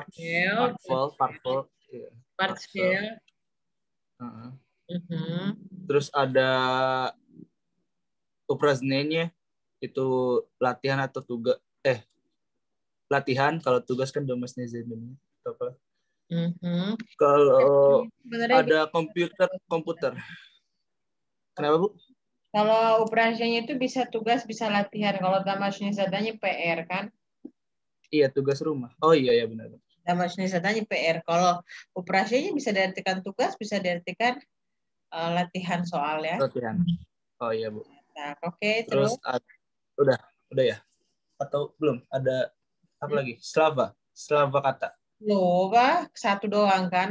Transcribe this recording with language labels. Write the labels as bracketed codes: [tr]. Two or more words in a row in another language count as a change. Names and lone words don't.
[id] Terus ada upraznenya, itu latihan atau tugas. Latihan, kalau tugas kan [en] domestic examination. [id] Apa? Kalau ada komputer. Kenapa, Bu? Kalau operasinya itu bisa tugas, bisa latihan. Kalau [ru] домашнее задание [id] PR kan? Iya, tugas rumah. Oh iya, ya benar. [ru] Домашнее задание PR. [id] Kalau operasinya bisa diartikan tugas, bisa diartikan latihan soal ya. Latihan. Oh iya, Bu. Nah, oke, terus udah ya? Atau belum? Ada Apa lagi? Slava. Slava kata. Slova, satu doang kan,